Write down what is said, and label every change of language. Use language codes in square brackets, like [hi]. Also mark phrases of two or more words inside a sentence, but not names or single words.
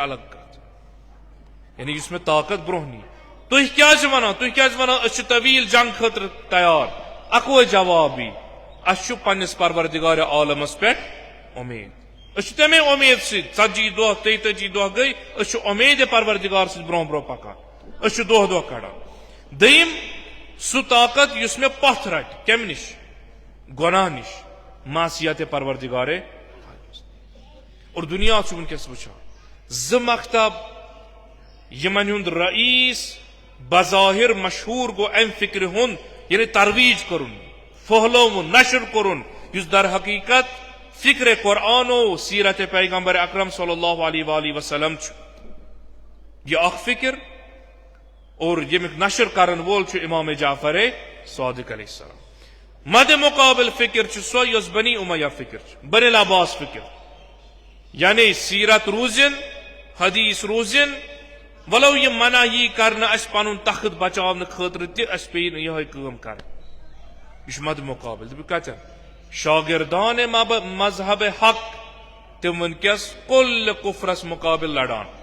[ks] الگ کتھ یعنی یُس مےٚ طاقت برونٛہہ نی تُہۍ کیازِ ونان أسۍ چھِ طویل جنگ خٲطرٕ تیار اکوے جواب یی اسہِ چھُ پننس پروردگار عالمس پٮ۪ٹھ امید أسۍ چھِ تمے امید سۭتۍ 40 دۄہ 43 دۄہ گٔے أسۍ چھِ امید پروردگار سۭتۍ برونٛہہ برونٛہہ پکان أسۍ چھِ دۄہ دۄہ کڑان دوٚیِم سُہ طاقت یُس مےٚ پتھ رٹہِ کمہِ نش گۄناہ نش معصیت پروردگار اور دنیا چھُ ونکیس وٕچھان زٕ مکتب یمن ہُنٛد رئیس بظاہر مشہور گوٚو امہِ فکرِ ہُنٛد یعنی ترویج کرُن پھہلوُن نشر کرُن یُس در حقیقت فکر قرآن و سیرت پیغمبر اکرم [ar] صلی اللہ علیہ وآلہ وسلم [ks] چھُ یہ اکھ فکر اور ییٚمیُک نشر کرن وول چھُ امام جعفر صادق [ar] علیہ السلام [ks] مد مقابل فکر چھِ سۄ یۄس بنی امیہ فکر چھِ بنی العباس فکر یعنی سیرت روزن حدیث روزن ولو یہ منع یی کرنہٕ اسہِ پنُن تخت بچاونہٕ خٲطرٕ تہِ اسہِ پیٚیہِ نہٕ یِہوے کٲم کرٕنۍ یہ چھُ مد مقابل دپہِ کتٮ۪ن شاگردان مذہب حق تم ونکیس کل کفرس مقابل لڑان